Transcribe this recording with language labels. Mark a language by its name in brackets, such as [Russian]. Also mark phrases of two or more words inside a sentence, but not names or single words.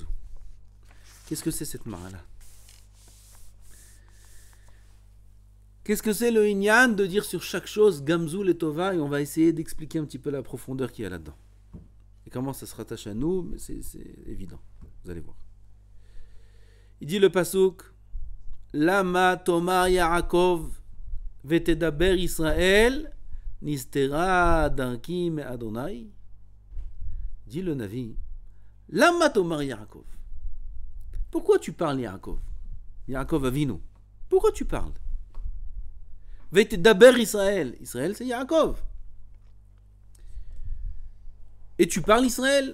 [French] Qu'est-ce que c'est cette ma'ala? Qu'est-ce que c'est le Inyan de dire sur chaque chose [Hebrew] גם זו לטובה? [French] Et on va essayer d'expliquer un petit peu la profondeur qu'il y a là-dedans. Et comment ça se rattache à nous, mais c'est évident. Vous allez voir. Il dit le pasuk [Hebrew] למה תאמר יעקב ותדבר ישראל נסתרה דרכי מה. [French] Dit le Navi [Hebrew] למה תאמר יעקב. [French] Pourquoi tu parles Yaakov? Yaakov Avinu. Pourquoi tu parles? Vetedaber Israël. Israël c'est Yaakov. Et tu parles Israël.